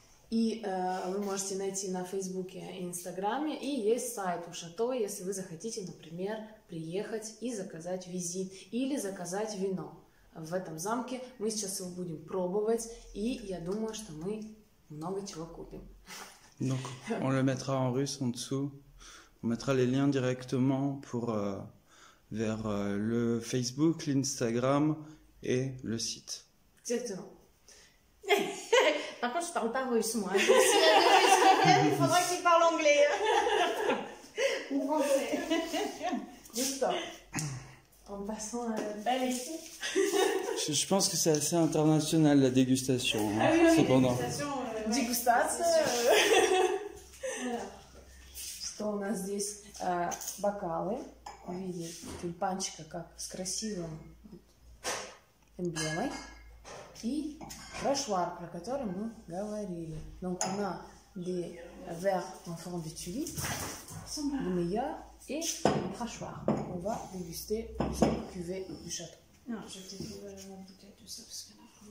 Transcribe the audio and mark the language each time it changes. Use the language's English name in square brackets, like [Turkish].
[Russian] И вы можете найти на Фейсбуке и Инстаграме, и есть сайт у Шато, если вы захотите, например, приехать и заказать визит или заказать вино. В этом замке мы сейчас его будем пробовать, и я думаю, что мы много чего купим. [French] Donc, on le mettra en russe en dessous. On mettra les liens directement vers le Facebook, l'Instagram et le site. Exactement. Par contre, je parle pas russe, moi. Donc, si il faudra qu'il parle anglais. Ou français. Juste en passant à la ici. Je pense que c'est assez international, la dégustation. Hein, cependant. [Russian] Дегустация. Что у нас здесь? Бокалы в виде тюльпанчика, как с красивым эмблемой. И брошюар, про который мы говорили. [French] Donc on a des verres en forme de tulipe, les meilleurs, et les crachoirs. On va déguster cette cuvée du château. Non, je vais te trouver la bouteille, tout ça, parce que là...